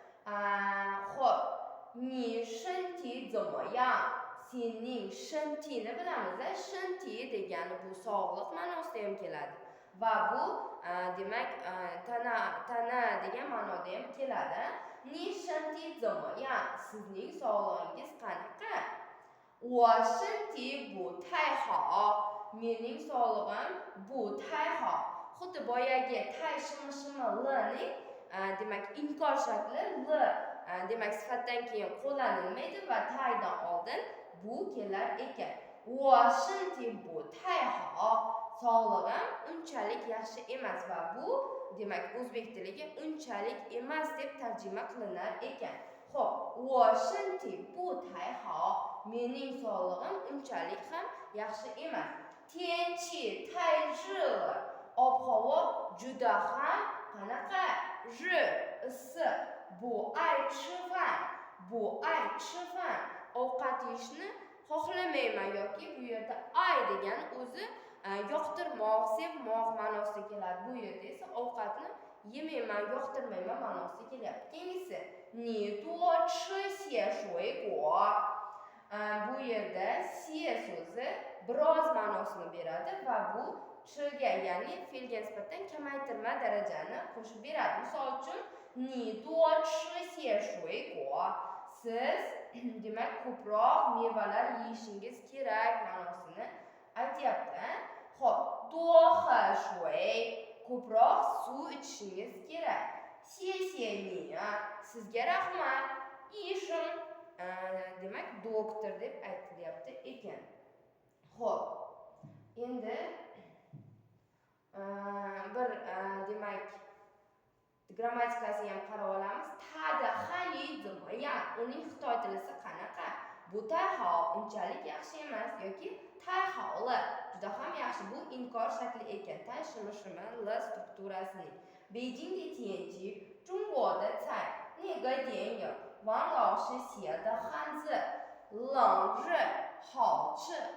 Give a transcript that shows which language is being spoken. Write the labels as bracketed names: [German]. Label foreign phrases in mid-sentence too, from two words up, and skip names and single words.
[Chinese] Xo'p, 你身体怎么样? [Uzbek] Sening shantini bilamiz. Shanti degani bu sog'liq ma'nosida ham keladi. Va bu demak tana degan ma'noda ham keladi. [Chinese] 你身体怎么样? [Uzbek] Sizning sog'lig'ingiz qanaqa? [Chinese] 我身体不太好. [Uzbek] Mening sog'lig'im [Chinese] 不太好. [Uzbek] Xuddi boyagi tay shimi l-ni demak inkor shakli l demak sifatdan keyin qo'llanilmaydi va taydan oldin bu kelar ekan. [Chinese] 我身体不太好. [Uzbek] Sog'lig'im unchalik yaxshi emas va bu demak o'zbek tiliga unchalik emas deb tarjima qilinar ekan. Xo'p, [Chinese] 我身体不太好. [Uzbek] Mening sog'lig'im unchalik ham yaxshi emas. [Chinese] 天气太热了. [Uzbek] Ob-havo juda ham qanaqa? [Chinese] 热 issiq. 不爱吃饭. 不爱吃饭. [Uzbek] Ovqat yeyishni xohlamayman yoki bu yerda ay degani o'zi yoqtirmoq, sevmoq ma'nosida keladi. Bu yerda esa ovqatni yemayman, yoqtirmayman ma'nosida kelyapti. Keyingisi [Chinese] 你多吃些水果. [Uzbek] Bu yerda 些 so'zi biroz ma'nosini beradi va bu chga, ya'ni fe'lga nisbatan kamaytirma darajani qo'shib beradi. Misol uchun [Chinese] 你多吃些水果. [Uzbek] Siz demak ko'proq mevalar yeyishingiz kerak ma'nosini aytyapti. Xo'p, [Chinese] 多喝水. [Uzbek] Ko'proq suv ichishingiz kerak. [Chinese] 谢谢你. [Uzbek] Sizga rahmat. 医生 demak doktor deb aytilyapti ekan. Xo'p, endi bir demak grammatikasiga ham qarab olamiz. [Chinese] 他的汉语怎么样? [Uzbek] Uning xitoy tilisi qanaqa? Bu tayhao unchalik yaxshi emas yoki tayhaoli juda ham yaxshi. Bu inkor shakli ekan. Tay shimi l strukturasining. [Chinese] Beijing 的天气，中国的菜，那个电影，王老师写的汉字，冷热好吃。